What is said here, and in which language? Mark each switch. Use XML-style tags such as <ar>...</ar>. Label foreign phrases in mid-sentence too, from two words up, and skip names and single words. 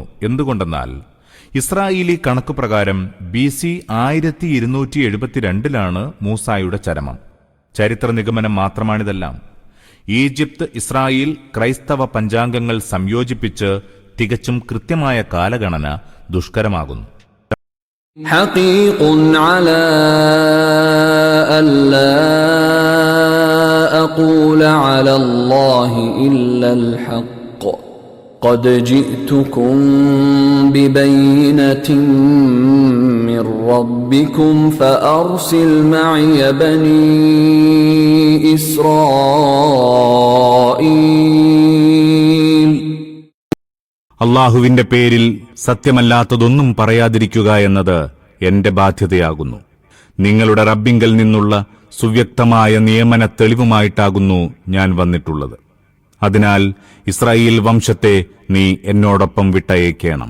<ml>എന്തുകൊണ്ടെന്നാൽ ഇസ്രായേലി കണക്കുപ്രകാരം BC 1272 മൂസായുടെ ചരമം. ചരിത്ര നിഗമനം മാത്രമാണിതെല്ലാം. ഈജിപ്ത്, ഇസ്രായേൽ, ക്രൈസ്തവ പഞ്ചാംഗങ്ങൾ സംയോജിപ്പിച്ച് തികച്ചും കൃത്യമായ കാലഗണന ദുഷ്കരമാകുന്നു.</ml> <ar>حقيق على ألا أقول على الله إلا الحق قد جئتكم ببينة من ربكم فأرسل معي بني إسرائيل.</ar> <ml>അള്ളാഹുവിന്റെ പേരിൽ സത്യമല്ലാത്തതൊന്നും പറയാതിരിക്കുക എന്നത് എന്റെ ബാധ്യതയാകുന്നു. നിങ്ങളുടെ റബ്ബിങ്കൽ നിന്നുള്ള സുവ്യക്തമായ നിയമന തെളിവുമായിട്ടാകുന്നു ഞാൻ വന്നിട്ടുള്ളത്. അതിനാൽ ഇസ്രായേൽ വംശത്തെ നീ എന്നോടൊപ്പം വിട്ടയക്കേണം.</ml>